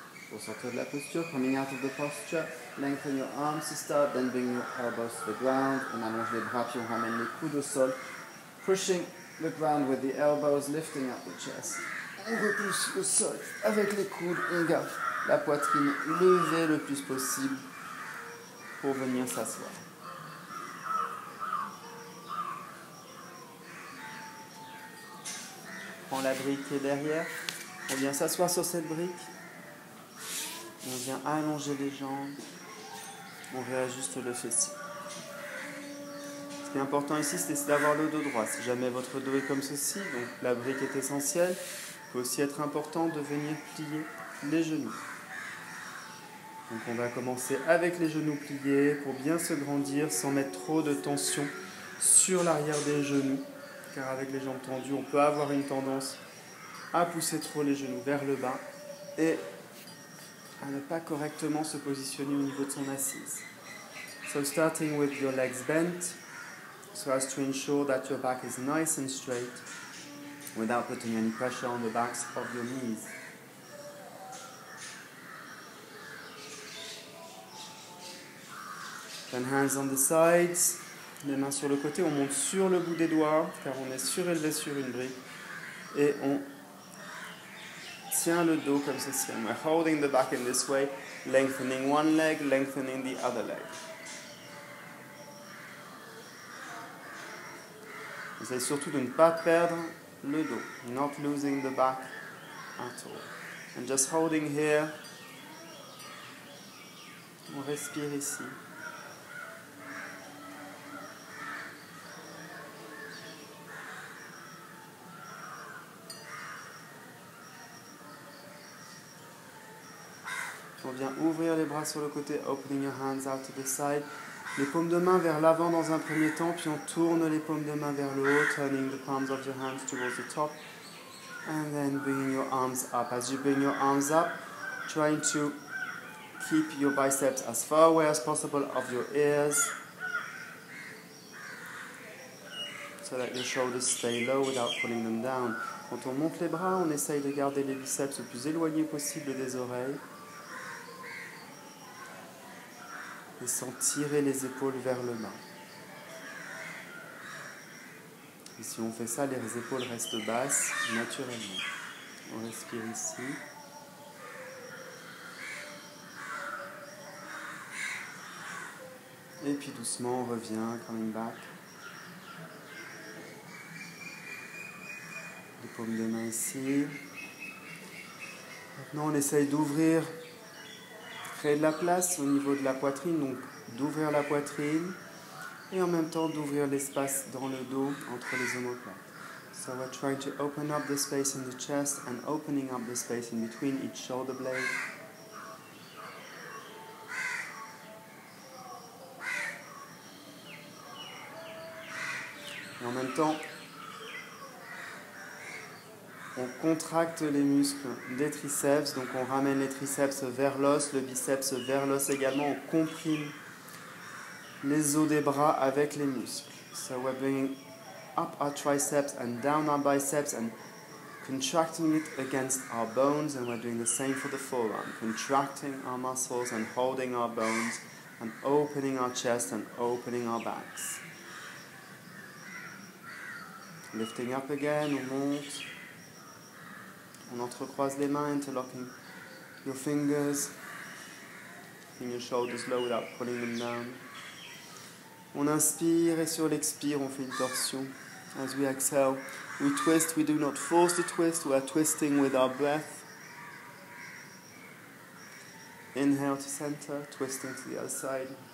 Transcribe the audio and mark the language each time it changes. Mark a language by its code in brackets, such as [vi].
[fr] Pour sortir de la posture, [en] coming out of the posture, lengthen your arms to start, then bring your elbows to the ground. [fr] On allonge les bras puis on ramène les coudes au sol. [en] Pushing the ground with the elbows, lifting up the chest. [fr] On repousse au sol avec les coudes, on garde la poitrine levée le plus possible pour venir s'asseoir. Prends la brique qui est derrière, on vient s'asseoir sur cette brique. On vient allonger les jambes, on réajuste le fessier. Ce qui est important ici, c'est d'avoir le dos droit. Si jamais votre dos est comme ceci, donc la brique est essentielle, il peut aussi être important de venir plier les genoux. Donc on va commencer avec les genoux pliés pour bien se grandir sans mettre trop de tension sur l'arrière des genoux. Car avec les jambes tendues, on peut avoir une tendance à pousser trop les genoux vers le bas et à ne pas correctement se positionner au niveau de son assise. [en] So starting with your legs bent, so as to ensure that your back is nice and straight without putting any pressure on the backs of your knees. Then hands on the sides, [fr] les mains sur le côté, on monte sur le bout des doigts car on est surélevé sur une brique et on tient le dos comme ceci. [en] And we're holding the back in this way, lengthening one leg, lengthening the other leg. [fr] Essayez surtout de ne pas perdre le dos. [en] Not losing the back at all. And just holding here. [fr] On respire ici. On vient ouvrir les bras sur le côté, [en] opening your hands out to the side. [fr] Les paumes de main vers l'avant dans un premier temps, puis on tourne les paumes de main vers le haut, [en] turning the palms of your hands towards the top. And then bringing your arms up. As you bring your arms up, trying to keep your biceps as far away as possible of your ears, so that your shoulders stay low without pulling them down. [fr] Quand on monte les bras, on essaye de garder les biceps le plus éloignés possible des oreilles. Et sans tirer les épaules vers le bas. Et si on fait ça, les épaules restent basses naturellement. On respire ici. Et puis doucement, on revient, [en] coming back. [fr] Les paumes de main ici. Maintenant, on essaye d'ouvrir, créer de la place au niveau de la poitrine, donc d'ouvrir la poitrine et en même temps d'ouvrir l'espace dans le dos entre les omoplates. [en] So we're trying to open up the space in the chest and opening up the space in between each shoulder blade. [fr] Et en même temps, on contracte les muscles des triceps, donc on ramène les triceps vers l'os, le biceps vers l'os également, on comprime les os des bras avec les muscles. [en] So we're bringing up our triceps and down our biceps and contracting it against our bones, and we're doing the same for the forearm, contracting our muscles and holding our bones and opening our chest and opening our backs. Lifting up again, [fr] on monte. On entrecroise les mains, [en] interlocking your fingers, keeping your shoulders low without pulling them down. [fr] On inspire et sur l'expire, on fait une torsion. [en] As we exhale, we twist. We do not force the twist, we are twisting with our breath. Inhale to center, twisting to the other side.